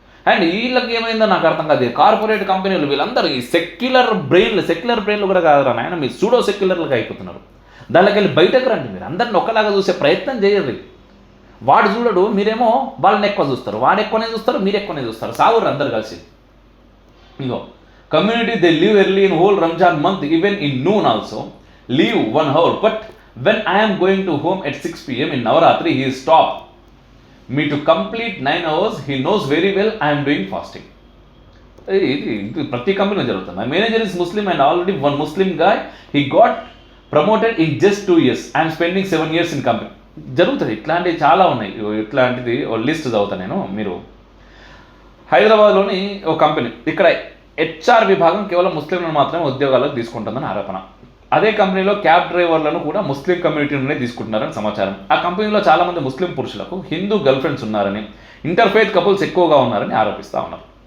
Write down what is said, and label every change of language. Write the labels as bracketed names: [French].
[Telugu] And వీళ్ళకి ఏమైందో నాకు అర్థం కాదు. కార్పొరేట్ కంపెనీలు వీళ్ళందరూ ఈ సెక్యులర్ బ్రెయిన్లు కూడా కాదురా నాయన, మీరు సూడో సెక్యులర్లుగా అయిపోతున్నారు. దానిలోకి వెళ్ళి బయటకు రండి. మీరు అందరిని ఒకలాగా చూసే ప్రయత్నం చేయరు. వాడు చూడడు, మీరేమో వాళ్ళని ఎక్కువ చూస్తారు, వాడు ఎక్కువనే చూస్తారు, మీరు ఎక్కువనే చూస్తారు. సాగురు అందరు కలిసి. [English] ఇగో community they leave early in whole Ramzan month even in noon also leave 1 hour but when I am going to home at 6 PM in Navaratri, he is stopped me to complete 9 hours. He knows very well I am doing fasting. [Telugu] ఇది ప్రతి కంపెనీలో జరుగుతుంది. [English] My manager is Muslim and already one Muslim guy, he got promoted in just 2 years. I am spending 7 years in company. [Telugu] జరుగుతుంది. ఇట్లాంటివి చాలా ఉన్నాయి. ఇట్లాంటిది list చదువుతాను నేను. మీరు హైదరాబాద్లోని ఒక కంపెనీ, ఇక్కడ హెచ్ఆర్ విభాగం కేవలం ముస్లింలను మాత్రమే ఉద్యోగాలకు తీసుకుంటుందని ఆరోపణ. అదే కంపెనీలో క్యాబ్ డ్రైవర్లను కూడా ముస్లిం కమ్యూనిటీ నుండే తీసుకుంటున్నారని సమాచారం. ఆ కంపెనీలో చాలామంది ముస్లిం పురుషులకు హిందూ గర్ల్ ఫ్రెండ్స్ ఉన్నారని, ఇంటర్ఫేత్ కపుల్స్ ఎక్కువగా ఉన్నారని ఆరోపిస్తూ ఉన్నారు.